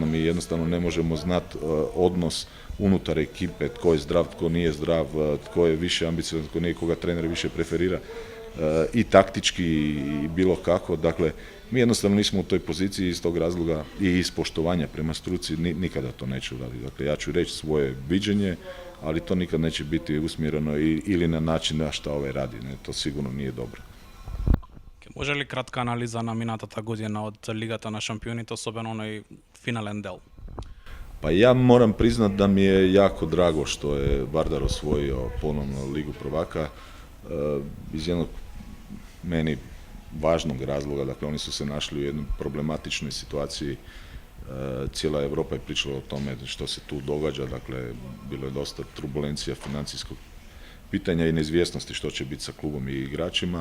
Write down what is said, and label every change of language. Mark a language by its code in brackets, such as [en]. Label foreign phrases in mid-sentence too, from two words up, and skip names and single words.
[hr] Mi jednostavno ne možemo znati odnos unutar ekipe, tko je zdrav, tko nije zdrav, tko je više ambiciozan, tko nije, koga trener više preferira i taktički i bilo kako. Dakle, mi jednostavno nismo u toj poziciji iz tog razloga i iz poštovanja prema struci nikada to neću raditi. Dakle, ja ću reći svoje viđenje, ali to nikad neće biti usmjereno ili na način na šta ovaj radi. Ne? To sigurno nije dobro. [mk] Може ли кратка анализа на минатата година од Лигата на шампионите, особено оној финален дел? [hr] Pa ja moram priznat da mi je jako drago što je Vardar osvojio ponovno Ligu prvaka iz jednog meni važnog razloga, dakle oni su se našli u jednoj problematičnoj situaciji, cijela Europa je pričala o tome što se tu događa, dakle bilo je dosta turbulencija financijskog pitanja i neizvjesnosti što će biti sa klubom i igračima.